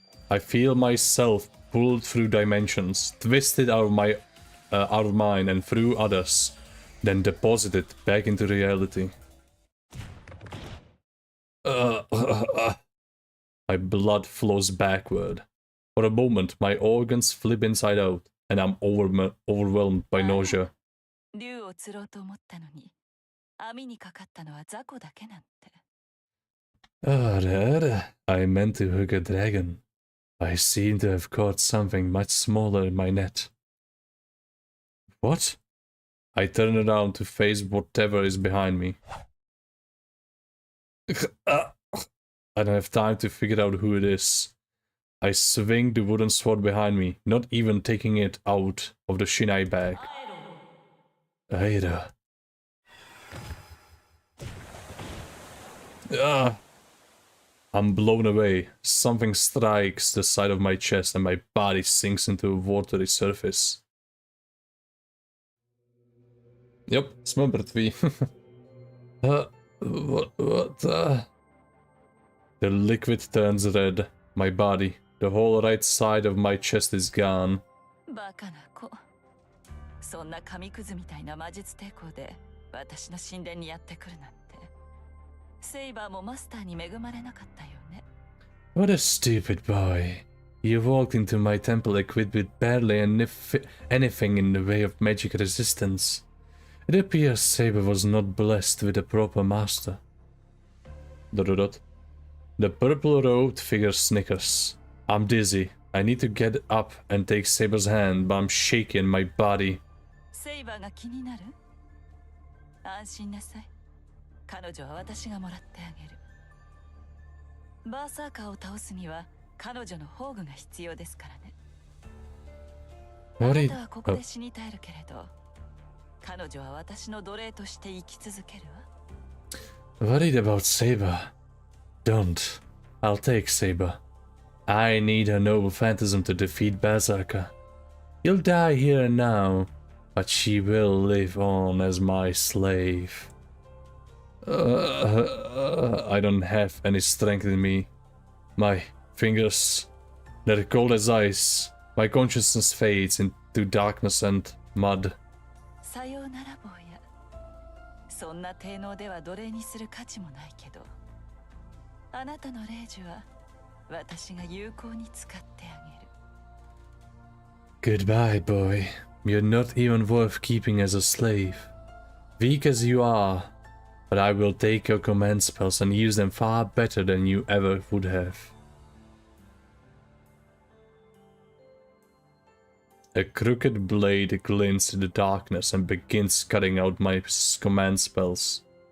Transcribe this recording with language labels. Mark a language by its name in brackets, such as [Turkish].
[English] I feel myself pulled through dimensions, twisted out of mine and through others, then deposited back into reality. My blood flows backward. For a moment, my organs flip inside out, and I'm overwhelmed by nausea. [Japanese] 竜を釣ろうと思ったのに、網にかかったのは雑魚だけなんて。 [English] I meant to hook a dragon. I seem to have caught something much smaller in my net. What? I turn around to face whatever is behind me. I don't have time to figure out who it is. I swing the wooden sword behind me, not even taking it out of the shinai bag. Aira. I'm blown away. Something strikes the side of my chest and my body sinks into a watery surface. Yep, [Czech] jsme mrtví. [English] What? The liquid turns red. My body. The whole right side of my chest is gone. [Japanese] バカな子。そんな紙くずみたいな魔術抵抗で私の神殿にやってくるなんて。セイバーもマスターに恵まれなかったよね。 [English] What a stupid boy. You walked into my temple equipped with barely anything in the way of magic resistance. It appears Saber was not blessed with a proper master. ... The purple-robed figure snickers. I'm dizzy. I need to get up and take Saber's hand, but I'm shaky in my body. [Japanese] セイバーが気になる？安心なさい。彼女は私がもらってあげる。バーサーカーを倒すには彼女の宝具が必要ですからね。あなたはここで死に絶えるけれど、彼女は私の奴隷として生き続けるわ。 [English] Worried about Saber? Don't. I'll take Saber. I need her noble phantasm to defeat Berserker. You'll die here and now, but she will live on as my slave. I don't have any strength in me. My fingers, they're cold as ice. My consciousness fades into darkness and mud. [Japanese] さようなら坊や。そんな低能では奴隷にする価値もないけど、あなたの霊樹は私が有効に使ってあげる。 [English] Goodbye, boy. You're not even worth keeping as a slave. Weak as you are, but I will take your command spells and use them far better than you ever would have. A crooked blade glints in the darkness and begins cutting out my command spells.